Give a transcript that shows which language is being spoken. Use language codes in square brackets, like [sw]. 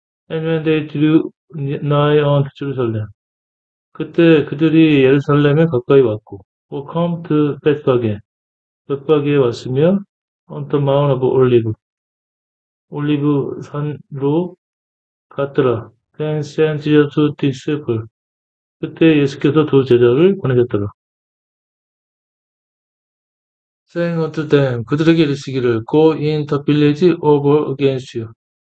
[en] And when they drew nigh unto Jerusalem. [ko] 그때 그들이 예루살렘에 가까이 왔고, [en] or come to Bethphage, [ko] 벳파게에 왔으며, [en] on the Mount of Olive, [ko] 올리브 산으로 갔더라. [en] Then sent Jesus to disciple. [ko] 그때 예수께서 두 제자를 보내셨더라. [en] Saying unto them, [ko] 그들에게 이르시기를, [en] Go in the village over against you.